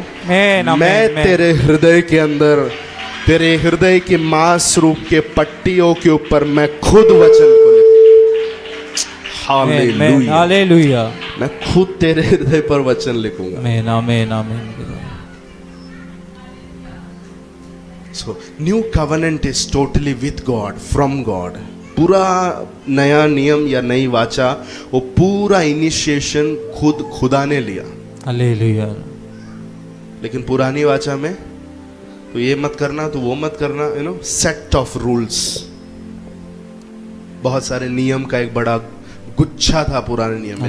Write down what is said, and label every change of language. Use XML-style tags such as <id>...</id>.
<hi>आमीन, आमीन, मैं आमीन। तेरे हृदय के अंदर, तेरे हृदय के मांस रूप के पट्टियों के ऊपर मैं खुद वचन को लिखूंगा। आमीन, हालेलुया। हालेलुया। मैं खुद तेरे हृदय पर वचन लिखूंगा। आमीन, आमीन, आमीन।</hi> <en>So, new covenant is totally with God, from God.</en> <hi>पूरा नया नियम या नई वाचा वो पूरा इनिशिएशन खुदा ने लिया। हालेलुया। लेकिन पुरानी वाचा में तो ये मत करना, तो वो मत करना,</hi> <en>set of rules,</en> <hi>बहुत सारे नियम का एक बड़ा गुच्छा था पुराने नियम में।</hi>